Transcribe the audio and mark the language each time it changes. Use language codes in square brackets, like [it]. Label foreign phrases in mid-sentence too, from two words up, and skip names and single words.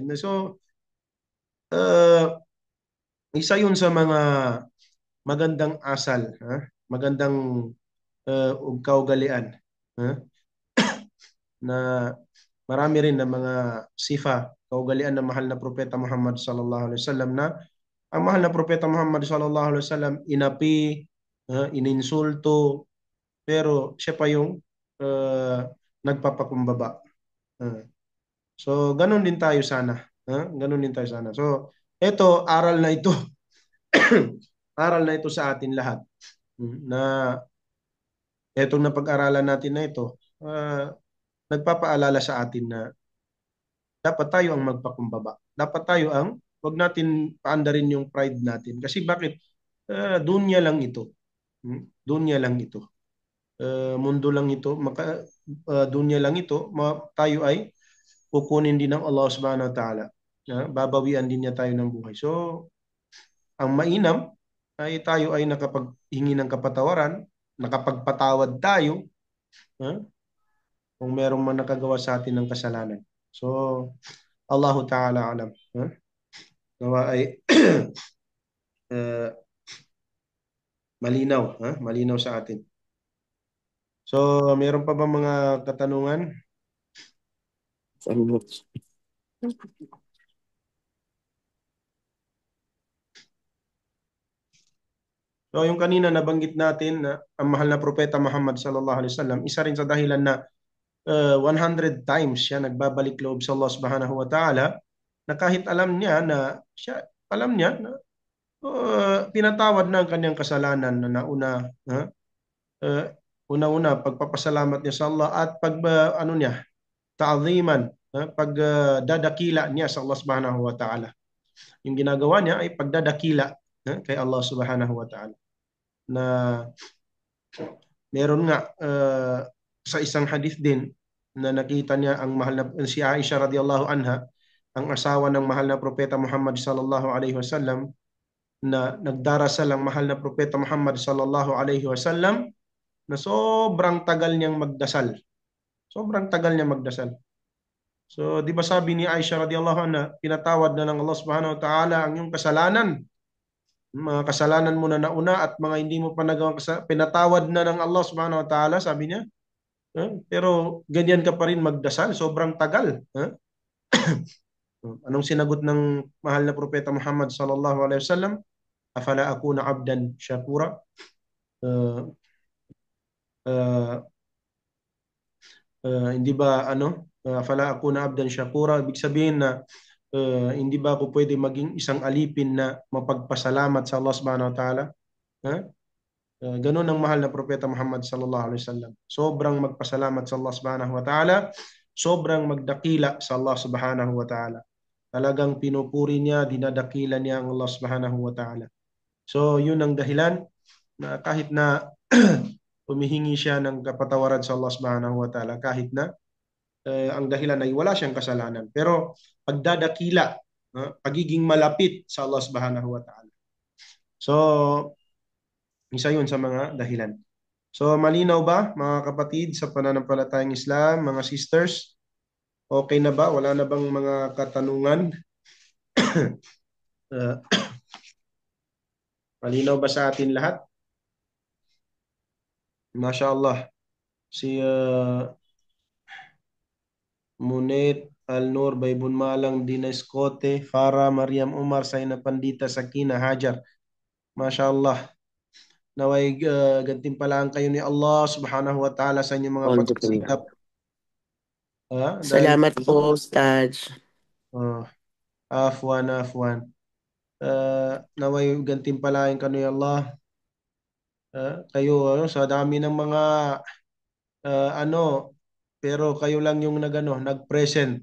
[tl] So, isa yun sa mga magandang asal, magandang kaugalian, na marami rin na mga sifa, kaugalian ng mahal na propeta Muhammad [ar] صلى الله عليه وسلم, [tl] na ang mahal na propeta Muhammad [ar] صلى الله عليه وسلم [tl] inapi, ininsulto, pero siya pa yung nagpapakumbaba. So, ganun din tayo sana. Ganun din tayo sana. So, ito, aral na ito. Aral na ito sa atin lahat. Na etong napag-aralan natin na ito, nagpapaalala sa atin na dapat tayo ang magpakumbaba. Dapat tayo ang, wag natin paandarin yung pride natin. Kasi bakit? Dunya lang ito. Dunya lang ito. Mundo lang ito. Dunya lang ito. Tayo ay kukunin din ng Allah [ar] سبحانه وتعالى. [tl] Babawian din niya tayo ng buhay. So, ang mainam ay tayo ay nakapaghingi ng kapatawaran, nakapagpatawad tayo, kung merong man nakagawa sa atin ng kasalanan. So, [ar] الله تعالى أعلم. [tl] Nawa ay malinaw, malinaw sa atin. So, meron pa ba mga katanungan? So, yung kanina nabanggit natin na ang mahal na propeta Muhammad [ar] صلى الله عليه وسلم, [tl] isa rin sa dahilan na 100 times siya nagbabalik loob sa Allah [ar] سبحانه وتعالى, [tl] na kahit alam niya na pinatawad na ang kanyang kasalanan na nauna, una-una pagpapasalamat niya sa Allah at ta'ziman, pagdadakila niya sa Allah [ar] سبحانه وتعالى. [tl] Yung ginagawa niya ay pagdadakila kay Allah [ar] سبحانه وتعالى. [tl] Na meron nga sa isang hadith din na nakita niya ang mahal na si Aisha [ar] رضي الله عنها, [tl] ang asawa ng mahal na propeta Muhammad [ar] صلى الله عليه وسلم, [tl] na nagdarasal ang mahal na propeta Muhammad [ar] صلى الله عليه وسلم [tl] na sobrang tagal niyang magdasal. Sobrang tagal niya magdasal. So, di ba sabi ni Aisha [ar] رضي الله عنها, [tl] pinatawad na ng Allah [ar] سبحانه وتعالى [tl] ang iyong kasalanan. Mga kasalanan mo na nauna at mga hindi mo pa nagawang pinatawad na ng Allah [ar] سبحانه وتعالى, [tl] sabi niya. Pero ganyan ka pa rin magdasal, sobrang tagal. Anong sinagot ng mahal na propeta Muhammad [ar] صلى الله عليه وسلم? أفلا أكون عبدا شكورا? [tl] Hindi ba [ar] أفلا أكون عبدا شكورا? [tl] Ibig sabihin na hindi ba ako pwede maging isang alipin na mapagpasalamat sa Allah [ar] سبحانه وتعالى? [tl] Ganun ang mahal na propeta Muhammad [ar] صلى الله عليه وسلم. [tl] Sobrang magpasalamat sa Allah [ar] سبحانه وتعالى, [tl] sobrang magdakila sa Allah [ar] سبحانه وتعالى. [tl] Talagang pinupuri niya, dinadakila niya ang Allah [ar] سبحانه وتعالى. [tl] So, yun ang dahilan na kahit na humihingi siya ng kapatawaran sa Allah [ar] سبحانه وتعالى, [tl] kahit na ang dahilan ay wala siyang kasalanan. Pero pagdadakila, pagiging malapit sa Allah [ar] سبحانه وتعالى. [tl] So, isa yun sa mga dahilan. So, malinaw ba mga kapatid sa pananampalatayang Islam, mga sisters? Okay na ba? Wala na bang mga katanungan? Malinaw ba sa atin lahat? MashaAllah. Si Munit Al-Nur, Baybun Malang, Dina Escote, Farah, Mariam Umar, Saina Pandita, Sakina, Hajar. MashaAllah. Naway gantimpalaan kayo ni Allah [ar] سبحانه وتعالى [tl] sa inyong mga pagsisikap. Salamat po, Ustad. Afwan. Naway gantimpalain ka ni Allah Kayo sa dami ng mga ano, pero kayo lang yung nag-present.